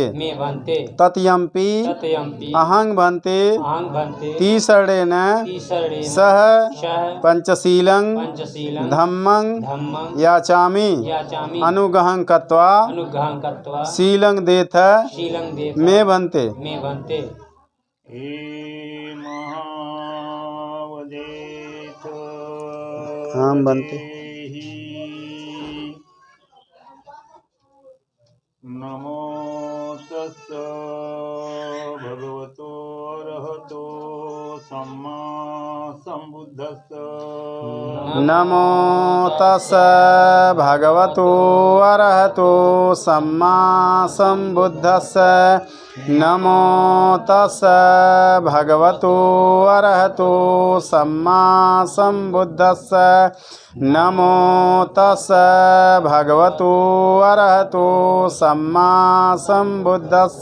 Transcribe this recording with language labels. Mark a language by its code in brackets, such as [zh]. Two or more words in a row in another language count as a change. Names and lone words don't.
[pi] तृतीयंपि अहं भन्ते तीसरेण सह पंचशीलं धम्मं याचामि अनुग्रहं कृत्वा शीलं देथ मे भन्ते। हे महावदेथ हाँ बनते नमो तस्स भगवतो अरहतो सम्मा सम्बुद्धस्स नमो तस् भगवतो अरहतो सम्मा सम्बुद्धस्स नमो तस् भगवतो अरहतो सम्मा सम्बुद्धस्स नमो तस् भगवतो अरहतो सम्मा सम्बुद्धस्स